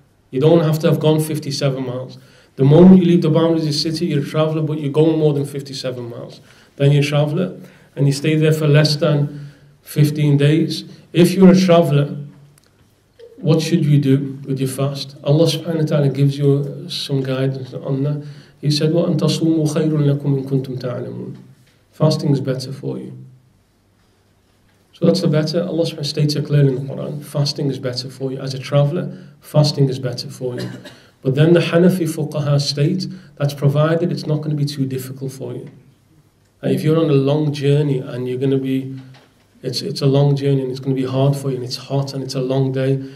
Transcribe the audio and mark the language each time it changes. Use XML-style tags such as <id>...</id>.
<en>You don't have to have gone 57 miles. The moment you leave the boundaries of your city, you're a traveller, but you're going more than 57 miles. Then you're a traveller, and you stay there for less than 15 days. If you're a traveller, what should you do with your fast? Allah subhanahu wa ta'ala gives you some guidance on that. He said,</en> <ar>وَأَن تَصُومُوا خَيْرٌ لَكُمْ إِن كُنْتُمْ تَعْلَمُونَ.</ar> <en>Fasting is better for you. So that's the better. Allah subhanahu wa ta'ala states it clearly in the Quran. Fasting is better for you. As a traveller, fasting is better for you. But then the Hanafi fuqaha state that's provided it's not going to be too difficult for you. If you're on a long journey and you're going to be, it's a long journey and it's going to be hard for you and it's hot and it's a long day.</en>